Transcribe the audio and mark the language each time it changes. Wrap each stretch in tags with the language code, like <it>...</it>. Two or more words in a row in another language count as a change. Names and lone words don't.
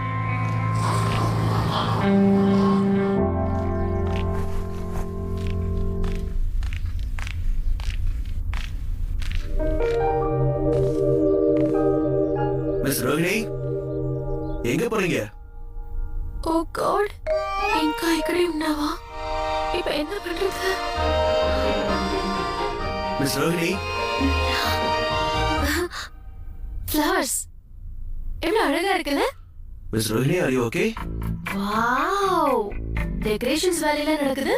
<ta>மிஸ் ரோஹிணி, எங்க போறீங்க?</ta> <en>Oh God,</en> <te>ఇంకా ఇక్కడే ఉన్నావా?</te> <ta>இப்ப என்ன பண்றது? மிஸ் ரோஹிணி, ஃப்ளவர்ஸ் எவ்வளவு அழகா இருக்குல்ல? மிஸ் ரோஹிணி,</ta> <en>are you okay?</en> <ta>வாவ், டெக்கரேஷன்ஸ் வேலையெல்லாம் நடக்குது.</ta>